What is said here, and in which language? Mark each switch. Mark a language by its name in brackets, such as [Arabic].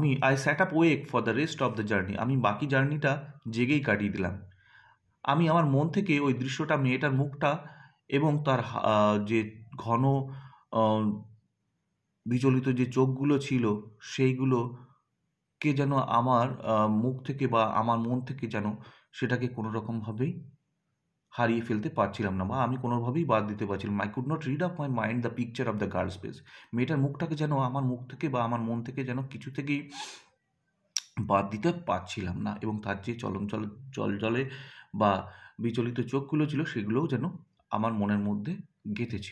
[English] I sat up awake for the rest of the journey. [Bangla] আমি বাকি জার্নিটা জেগেই কাটিয়ে দিলাম। আমি আমার মন থেকে ওই দৃশ্যটা, মেয়েটার মুখটা এবং তার যে ঘন বিচলিত যে চোখগুলো ছিল, সেইগুলোকে যেন আমার মুখ থেকে বা আমার মন থেকে যেন সেটাকে কোনো রকমভাবেই হারিয়ে ফেলতে পারছিলাম না, বা আমি কোনোভাবেই বাদ দিতে পারছিলাম। [English] I could not rid of my mind the picture of the girl's face. [Bangla] মেয়েটার মুখটাকে যেন আমার মুখ থেকে বা আমার মন থেকে যেন কিছু থেকেই বাদ দিতে পারছিলাম না, এবং তার যে জলে বা বিচলিত চোখগুলো ছিল, সেগুলোও যেন আমার মনের মধ্যে গেঁথেছিল।